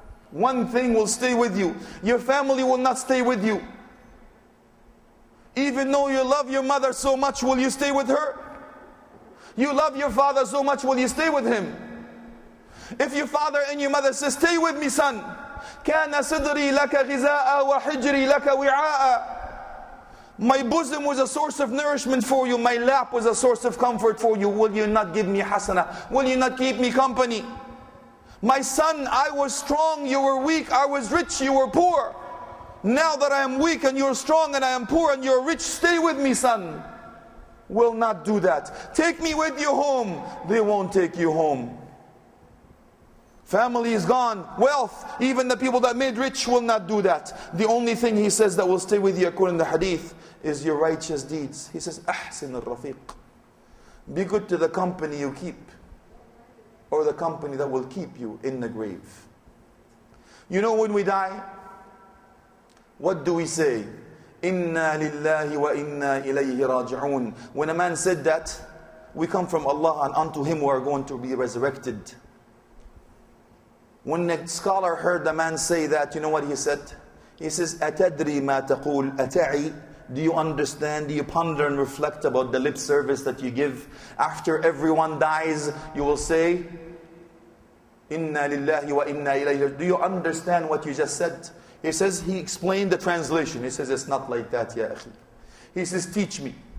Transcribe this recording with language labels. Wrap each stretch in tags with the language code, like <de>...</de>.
<en>One thing will stay with you. Your family will not stay with you. Even though you love your mother so much, will you stay with her? You love your father so much, will you stay with him? If your father and your mother say, stay with me, son.</en> <ar>كَانَ صِدْرِي لَكَ غِذَاءً وَحِجْرِي لَكَ وِعَاءً.</ar> <en>My bosom was a source of nourishment for you. My lap was a source of comfort for you. Will you not give me hasana? Will you not keep me company? My son, I was strong, you were weak. I was rich, you were poor. Now that I am weak and you're strong and I am poor and you're rich, stay with me, son. Will not do that. Take me with you home. They won't take you home. Family is gone. Wealth, even the people that made rich will not do that. The only thing he says that will stay with you according to the hadith is your righteous deeds. He says,</en> <ar>أحسن الرفيق.</ar> <en>Be good to the company you keep, or the company that will keep you in the grave. You know, when we die, what do we say?</en> <ar>Inna lillahi wa inna ilayhi raji'un.</ar> <en>When a man said that, we come from Allah and unto Him we are going to be resurrected. When a scholar heard the man say that, you know what he said? He says,</en> <ar>أَتَدْرِي مَا تَقُولُ أَتَعِي.</ar> <en>Do you understand? Do you ponder and reflect about the lip service that you give? After everyone dies, you will say,</en> <ar>Inna lillahi wa inna ilayhi.</ar> <en>Do you understand what you just said? He says, he explained the translation. He says, it's not like that, ya akhi. He says, teach me.</en>